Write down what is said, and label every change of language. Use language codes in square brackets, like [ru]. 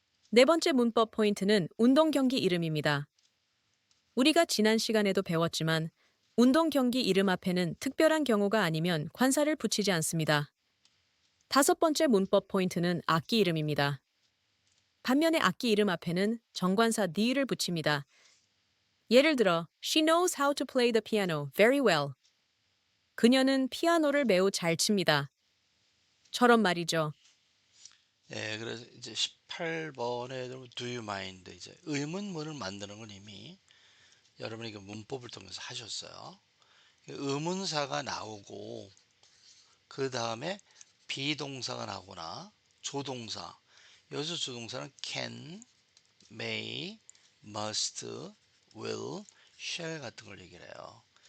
[ko] 네 번째 문법 포인트는 운동 경기 이름입니다. 우리가 지난 시간에도 배웠지만 운동 경기 이름 앞에는 특별한 경우가 아니면 관사를 붙이지 않습니다. 다섯 번째 문법 포인트는 악기 이름입니다. 반면에 악기 이름 앞에는 정관사 the를 붙입니다. 예를 들어 [en] She knows how to play the piano very well. [ko] 그녀는 피아노를 매우 잘 칩니다. 처럼 말이죠. 예, 그래서 이제 18번에 do you mind 이제 의문문을 만드는 건 이미 여러분이 그 문법을 통해서 하셨어요. 의문사가 나오고 그 다음에 비동사가 나오거나 조동사 여기서 조동사는 [en] can, may, must, will, shall [ko] 같은 걸 얘기를 해요.